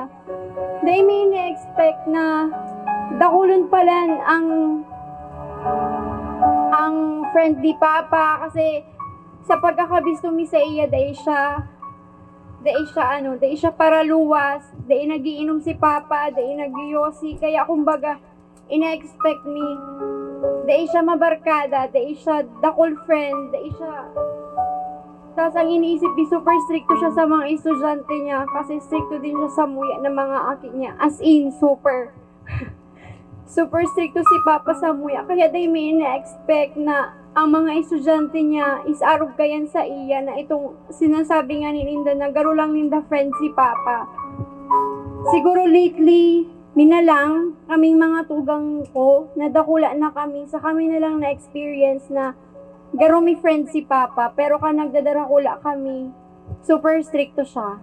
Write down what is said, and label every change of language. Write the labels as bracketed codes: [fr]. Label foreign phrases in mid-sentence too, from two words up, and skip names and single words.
[bik] Dahil may na-expect na dakulon pala ang friend ni Papa kasi sa pagkakabisto mi sa iya dahil siya para luwas, dahil nagiinom si Papa, dahil nagiyosi, kaya kumbaga ina-expect mi dahil siya mabarkada, dahil siya dakol friend, dahil siya. Tapos ang iniisip ni super stricto siya sa mga estudyante niya kasi stricto din siya sa muya ng mga aki niya. [en] As in, super. [bik] Super stricto si Papa sa muya. Kaya day may ina-expect na ang mga estudyante niya is arog kayan sa iya na itong sinasabi nga ni Linda na garo lang ninda friend si Papa. Siguro lately, minalang kaming mga tugang ko, nadakula na kami, sa kami na lang na-experience na garo mi friend si Papa, pero ka nagdadarakula kami, super stricto siya.